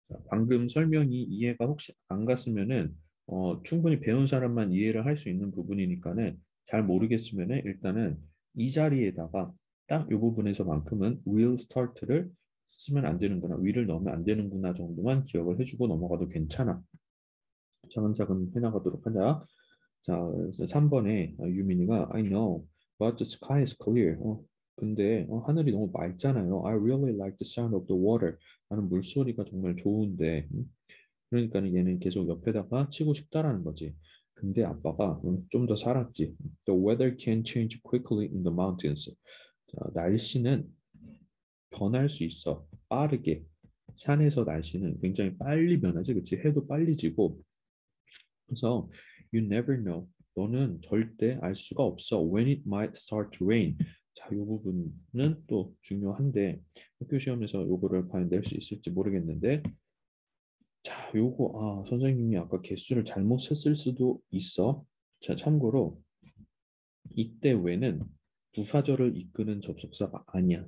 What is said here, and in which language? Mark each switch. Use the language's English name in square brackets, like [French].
[Korean] 방금 설명이 이해가 혹시 안 갔으면은 충분히 배운 사람만 이해를 할 수 있는 부분이니까는 잘 모르겠으면은 일단은 이 자리에다가 딱 이 부분에서만큼은 [English] will start [Korean] 를 쓰면 안 되는구나, will을 넣으면 안 되는구나 정도만 기억을 해주고 넘어가도 괜찮아. 차근차근 해나가도록 하자. 자, 그래서 3번에 유민이가 [English] I know, but the sky is clear. [Korean] 근데 하늘이 너무 맑잖아요. [English] I really like the sound of the water. [Korean] 나는 물소리가 정말 좋은데. 그러니까는 얘는 계속 옆에다가 치고 싶다라는 거지. 근데 아빠가 좀 더 살았지. [English] The weather can change quickly in the mountains. [Korean] 자, 날씨는 변할 수 있어. 빠르게. 산에서 날씨는 굉장히 빨리 변하지. 그치? 해도 빨리 지고. 그래서 [English] you never know. [Korean] 너는 절대 알 수가 없어. [English] When it might start to rain. [Korean] 자, 이 부분은 또 중요한데 학교 시험에서 요거를 과연 낼 수 있을지 모르겠는데 자, 요거 선생님이 아까 개수를 잘못 셌을 수도 있어. 자, 참고로 이때 외는 부사절을 이끄는 접속사가 아니야.